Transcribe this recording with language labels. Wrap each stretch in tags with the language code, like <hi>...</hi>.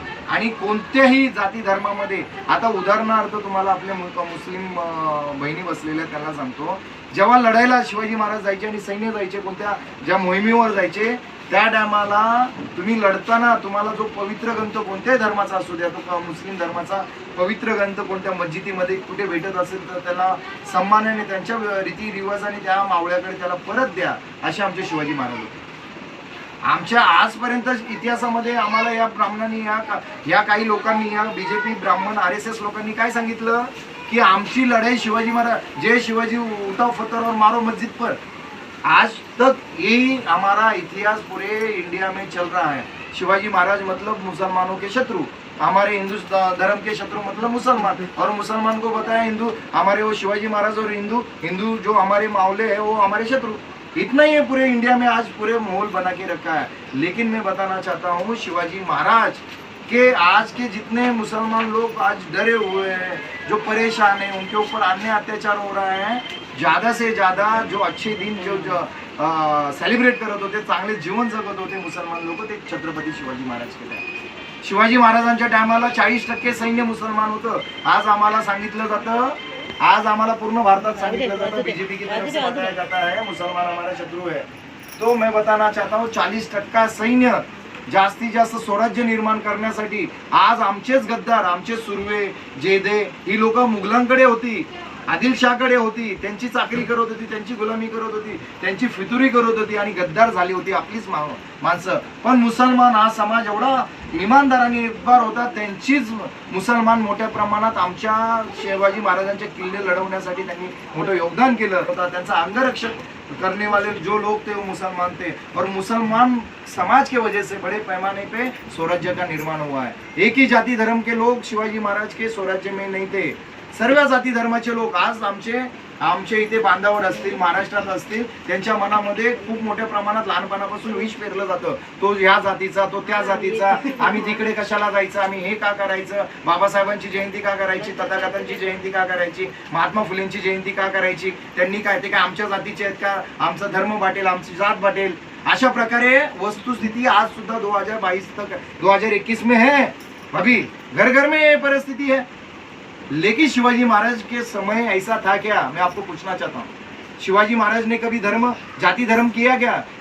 <mr>आणि कोणत्याही जाती धर्मामध्ये, आता उदाहरणार्थ तुम्हाला आपल्या मुस्लिम बहिणी बसलेल्या त्यांना सांगतो, जेव्हा लढायला शिवाजी महाराज जायचे आणि सैन्य जायचे, कोणत्या ज्या मोहिमेवर जायचे, त्या टायमाला तुम्ही लढताना तुम्हाला जो पवित्र ग्रंथ कोणत्याही धर्माचा असू द्या, तो मुस्लिम धर्माचा पवित्र ग्रंथ कोणत्या मस्जिदीमध्ये कुठे भेटत असेल तर त्याला सन्मानाने, त्यांच्या रीतिरिवाजाने त्या मावळ्याकडे त्याला परत द्या, असे आमचे शिवाजी महाराज होते. आमच्या आजपर्यंत इतिहासामध्ये आम्हाला या ब्राह्मणांनी, या काही लोकांनी, या बीजेपी, ब्राह्मण, RSS लोकांनी काय सांगितलं की आमची लढाई शिवाजी महाराज, जय शिवाजी,</mr> <hi>उठाओ पत्थर और मारो मस्जिद पर. आज तक यही हमारा इतिहास पूरे इंडिया में चल रहा है. शिवाजी महाराज मतलब मुसलमानों के शत्रु, हमारे हिंदू धर्म के शत्रु मतलब मुसलमान, और मुसलमान को बताया हिंदू, हमारे वो शिवाजी महाराज, और हिंदू जो हमारे मावले हैं वो हमारे शत्रु. इतना ही है पूरे इंडिया में आज पूरे माहौल बना के रखा है. लेकिन मैं बताना चाहता हूँ, शिवाजी महाराज के आज के जितने मुसलमान लोग आज डरे हुए हैं, जो परेशान हैं, उनके ऊपर अन्य अत्याचार हो रहा है, ज़्यादा से ज़्यादा जो अच्छे दिन, जो</hi> <mr>सेलिब्रेट करत होते, चांगले जीवन जगत होते मुसलमान लोक, ते छत्रपती शिवाजी महाराज केले. शिवाजी महाराजांच्या टायमाला 40% सैन्य मुसलमान होतं. आज आम्हाला सांगितलं जातं, आज आम्हाला पूर्ण भारतात सांगितलं जातं</mr> <hi>बीजेपी की तरफ से बताया जाता है मुसलमान हमारा शत्रु है. तो मैं बताना चाहता हूँ</hi> <mr>40% सैन्य जास्तीत जास्त स्वराज्य निर्माण करण्यासाठी आज आमचेच गद्दार, आमचे सुर्वे, जेदे ही लोक मुघलांकडे होती, आदिलशाहकडे होती, त्यांची चाकरी करत होती, त्यांची गुलामी करत होती, त्यांची फितुरी करत होती आणि गद्दार झाली होती आपलीच माणसं. पण मुसलमान हा समाज एवढा इमानदाराने निर्भर होता, त्यांचीच मुसलमान मोठ्या प्रमाणात आमच्या शिवाजी महाराजांचे किल्ले लढवण्यासाठी त्यांनी मोठं योगदान केलं होतं. त्यांचा अंगरक्षक</mr> <hi>करने वाले जो लोग थे वो मुसलमान थे और मुसलमान समाज के वजह से बड़े पैमाने पे स्वराज्य का निर्माण हुआ है. एक ही जाति धर्म के लोग शिवाजी महाराज के स्वराज्य में नहीं थे,</hi> <mr>सर्व जाती धर्माचे लोक आज आमचे इथे बांधावर असतील, महाराष्ट्रात असतील, त्यांच्या मनामध्ये खूप मोठ्या प्रमाणात लहानपणापासून विष पेरलं जातं. तो ह्या जातीचा, तो त्या जातीचा, आम्ही तिकडे कशाला जायचं, आम्ही हे का करायचं, बाबासाहेबांची जयंती का करायची, तथागतांची जयंती का करायची, महात्मा फुलेंची जयंती का करायची, त्यांनी काय ते काय आमच्या जातीचे आहेत का, आमचा धर्म बाटेल, आमची जात बाटेल. अशा प्रकारे वस्तुस्थिती आज सुद्धा 2022</mr> <hi>तक 2021 में है. अभी घर घर में ये परिस्थिति है. लेकिन शिवाजी महाराज के समय ऐसा था क्या, मैं आपको पूछना चाहता हूँ. शिवाजी महाराज ने कभी जाति धर्म किया क्या?</hi>